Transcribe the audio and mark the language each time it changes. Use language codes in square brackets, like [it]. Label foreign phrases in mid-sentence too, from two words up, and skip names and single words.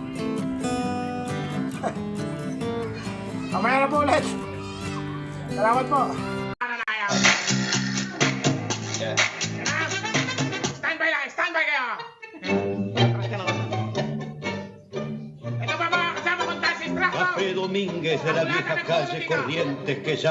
[tl] Mamaya na po ulit. Salamat po. Standby kayo! Ito ba mga kasama kong [en] taxi truck? [es] Café Domínguez de la vieja calle Corrientes que ya...